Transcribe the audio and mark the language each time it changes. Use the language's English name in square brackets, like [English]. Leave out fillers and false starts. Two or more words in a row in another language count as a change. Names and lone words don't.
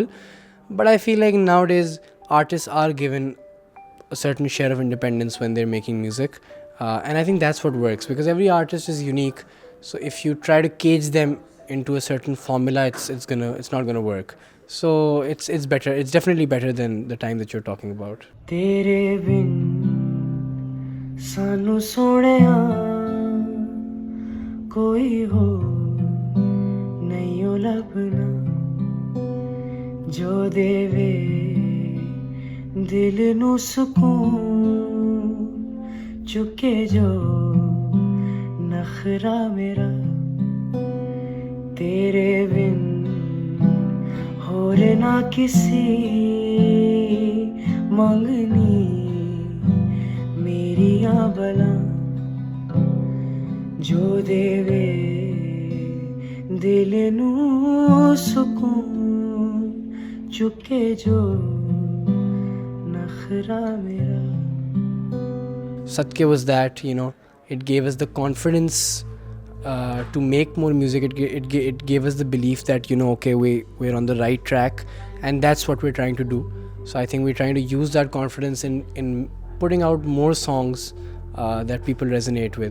[English] But I feel like nowadays artists are given a certain share of independence when they're making music. And I think that's what works, because every artist is unique. So if you try to cage them into a certain formula, it's not gonna work. So it's better. It's definitely better than the time that you're talking about. [Punjabi] ਤੇਰੇ ਬਿਨ ਸਾਨੂੰ ਸੋਹਣਿਆ ਕੋਈ ਹੋ ਨਹੀਂ ਹੋ ਲੱਭਣਾ ਜੋ ਦੇਵੇ ਦਿਲ ਨੂੰ ਸਕੂਨ ਚੁੱਕੇ ਜੋ ਨਖਰਾ ਮੇਰਾ ਤੇਰੇ ਬਿਨ ਹੋਰ ਨਾ ਕਿਸੀ ਮੰਗਣੀ ਮੇਰੀਆਂ ਭਲਾ ਜੋ ਦੇਵੇ ਦਿਲ ਨੂੰ ਸਕੂਨ ਚੁੱਕੇ ਜੋ ਨਖਰਾ ਮੇਰਾ. [English] Sadqay was that, you know, it gave us the confidence to make more music. It gave us the belief that, you know, okay, we're on the right track, and that's what we're trying to do. So I think we're trying to use that confidence in putting out more songs that people resonate with.